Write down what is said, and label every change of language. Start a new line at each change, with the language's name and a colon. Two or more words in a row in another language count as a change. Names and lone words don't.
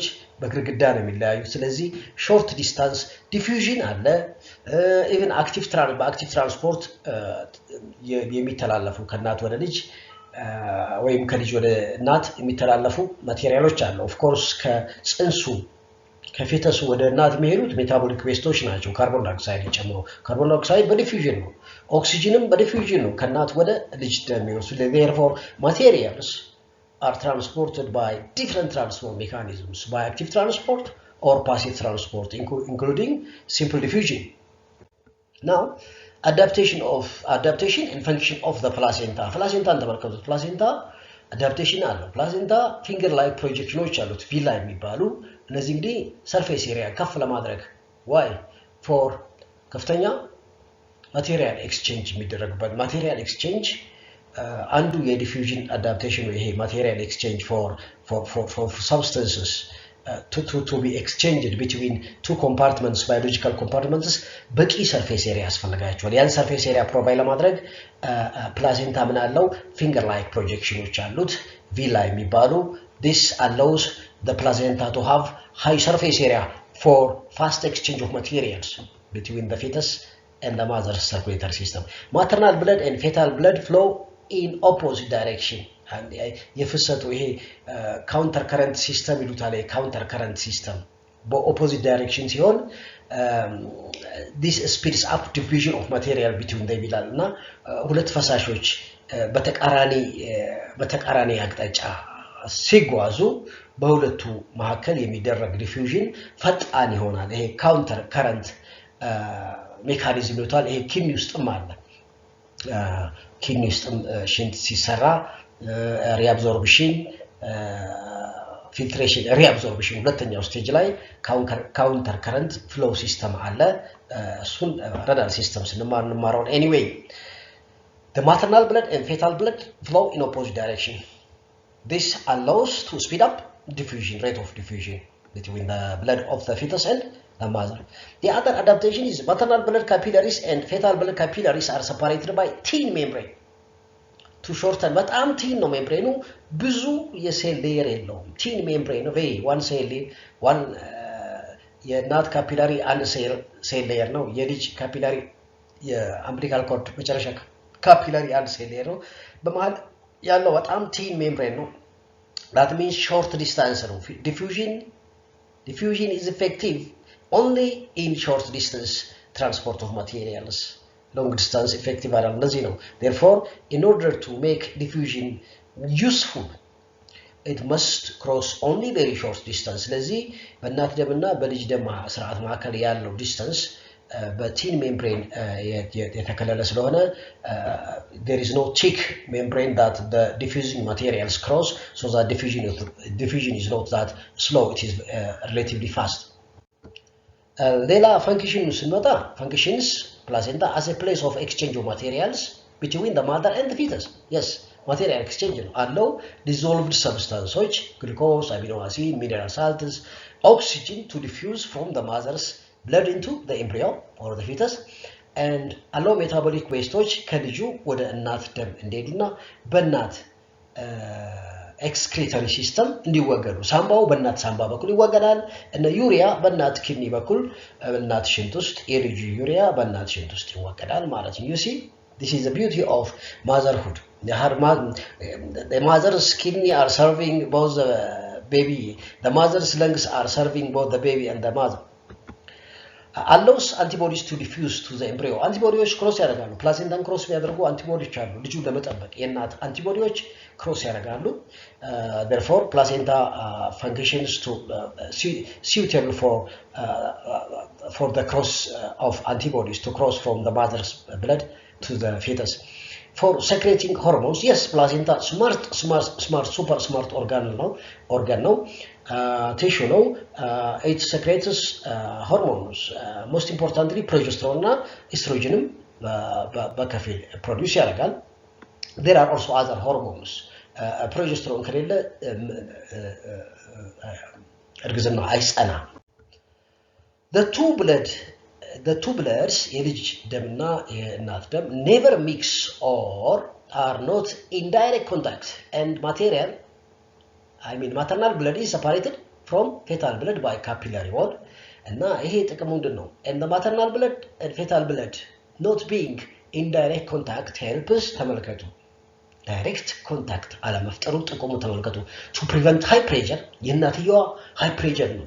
Amharic: በግርግዳ ነው የሚለያዩ። ስለዚህ
English: short distance diffusion
Amharic: አለ።
English: even active transport
Amharic: የሚተላለፉ ከእናት ወደ ልጅ ወይም ከልጅ ወደ እናት የሚተላለፉ ማቴሪያሎች አሉ።
English: of course
Amharic: ከጽንሱ ከፊተሱ ወደ እናት የሚሄዱት
English: metabolic wastes
Amharic: ናቸው።
English: carbon dioxide
Amharic: ጨምሮ
English: carbon dioxide
Amharic: በዲፊውዥን ነው። ኦክሲጅንም በዲፊውዥን ነው ከእናት ወደ ልጅ የሚወስዱ።
English: therefore materials are transported by different transport mechanisms, by active transport or passive transport, including simple diffusion. Now, adaptation and function of the placenta.
Amharic: Placenta ተመልከቱት።
English: placenta adaptation
Amharic: አለው።
English: placenta finger like projections
Amharic: አሉት ቪላ የሚባሉ። እነዚህ እንግዲህ
English: surface area
Amharic: ከፍ ለማድረግ
English: why for
Amharic: ከፍተኛ
English: material exchange
Amharic: የሚደረግበት
English: material exchange
Amharic: አንዱ የዲፊውዥን አዳፕቴሽን ነው። ይሄ
English: material exchange for substances to be exchanged between two compartments, biological compartments,
Amharic: በቂ
English: surface area
Amharic: ያስፈልጋቸዋል። ያን
English: surface area
Amharic: ፕሮቫይድ ለማድረግ ፕላሴንታ ምን አለው?
English: finger like projections
Amharic: አሉት ቪላ የሚባሉ።
English: this allows the placenta to have high surface area for fast exchange of materials between the fetus and the mother's circulatory system. Maternal blood and fetal blood flow in opposite direction.
Amharic: የፍሰቱ ይሄ
English: counter current system
Amharic: ይሉታል።
English: counter current system
Amharic: በኦፖዚት ዳይሬክሽን ሲሆን
English: this speeds up diffusion of material between them
Amharic: ይላል እና ሁለት ፈሳሾች በተቃራኒ አቅጣጫ ሲጓዙ በሁለቱ መካከል የሚደረግ ዲፊውዥን ፈጣን ይሆናል። ይሄ
English: counter current mechanism
Amharic: ይሉታል። ይሄ ኪድኒ ውስጥም አለ። ኪድኒ ውስጥም ሽንት ሲሰራ ሪአብዞርፕሽን ፊልትሬሽን ሪአብዞርፕሽን ሁለተኛው ስቴጅ ላይ
English: counter current flow system
Amharic: አለ። እሱን ረዳል ሲስተም እንማረው።
English: anyway the maternal blood and fetal blood flow in opposite direction. This allows to speed up rate of diffusion between the blood of the fetus and the mother. The other adaptation is maternal blood capillaries and fetal blood capillaries are separated by thin membrane. To shorten
Amharic: በጣም ቲን ነው ሜምብሬኑ፣ ብዙ የሴል ሌየር የለውም።
English: thin membrane
Amharic: ነው።
English: one cell one
Amharic: የናት ካፒላሪ አንድ
English: cell layer
Amharic: ነው። የልጅ ካፒላሪ የአምቢሊካል ኮርድ መጨረሻ ካፒላሪ አንድ
English: cell layer
Amharic: ነው። በመሃል ያለው በጣም
English: thin membrane
Amharic: ነው።
English: that means short distance
Amharic: ነው።
English: diffusion is effective only in short distance transport of materials. long distance effective አይደለም።
Amharic: ለዚህ ነው
English: therefore in order to make diffusion useful it must cross only very short distance.
Amharic: ስለዚህ በእናት ደምና በልጅ ደም ስርዓት መካከል ያለው ዲስታንስ በቲን ሜምብሬን የተከለለ ስለሆነ
English: there is no thick membrane that the diffusing materials cross, so that diffusion is not that slow, it is relatively fast.
Amharic: ሌላ ፈንክሽኑ ስንመጣ
English: functions placenta as a place of exchange of materials between the mother and the fetus. Yes, material exchange
Amharic: ነው አለው።
English: dissolved substances, glucose, amino acid, mineral salts, oxygen to diffuse from the mother's blood into the embryo or the fetus, and allow metabolic wastes
Amharic: ከልጁ ወደ እናት ደም እንዲሄዱና በእናት
English: excretory system
Amharic: እንዲወገዱ። ሳምባው በእናት ሳምባ በኩል ይወገዳል። እነ ዩሪያ በእናት ኪድኒ በኩል በእናት ሽንት ውስጥ የልጁ ዩሪያ በእናት ሽንት ውስጥ ይወገዳል ማለት ነው።
English: you see, this is the beauty of motherhood. The mother's kidney are serving both the baby, the mother's lungs are serving both the baby and the mother. allows antibodies to diffuse to the embryo. Antibodies cross
Amharic: ያደርጋሉ ፕላሴንታን
English: cross
Amharic: የሚያደርጉ አንቲቦዲዎች አሉ ልጁን ለመጠበቅ የእናት አንቲቦዲዎች
English: cross ያደርጋሉ therefore placenta functions to suitable for the cross of antibodies to cross from the mother's blood to the fetus. For secreting hormones, yes, placenta smart, super smart organ now, tissue now, it secretes hormones, most importantly progesterone and estrogen በከፊል produce ያደርጋል. There are also other hormones.
Amharic: Progesterone ከሌለ እርግዝና አይጸና.
English: The two bloods,
Amharic: የልጅ ደምና የእናት ደም
English: never mix or are not in direct contact and maternal blood is separated from fetal blood by capillary wall
Amharic: እና ይሄ ጥቅሙ ምንድነው?
English: And the maternal blood and fetal blood not being in direct contact helps ተመልከቱ direct contact
Amharic: አለመፍጠሩ ጥቅሙ ተመልከቱ
English: to prevent high pressure የእናትየዋ high pressure ነው